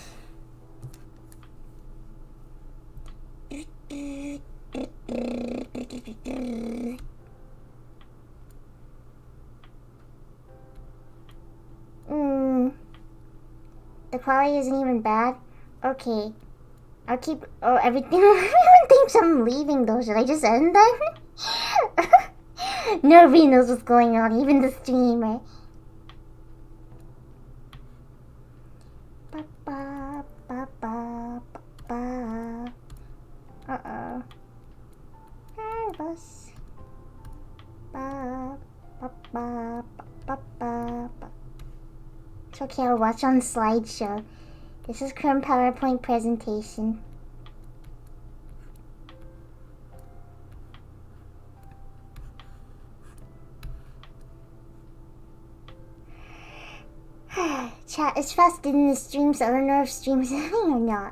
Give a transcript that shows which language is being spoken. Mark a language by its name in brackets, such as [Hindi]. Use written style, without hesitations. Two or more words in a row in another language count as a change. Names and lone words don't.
[English] The quality isn't even bad. Okay. I'll keep... Oh, everything... Everyone thinks I'm leaving though. Should I just end then? Nobody knows what's going on. Even the streamer. Ba-ba, ba-ba, ba-ba. Uh-oh. Nervous. Ba, ba-ba, ba-ba, ba. It's okay, I'll watch on slideshow. This is current PowerPoint presentation. Chat is fast in the stream, so I don't know if stream is ending or not.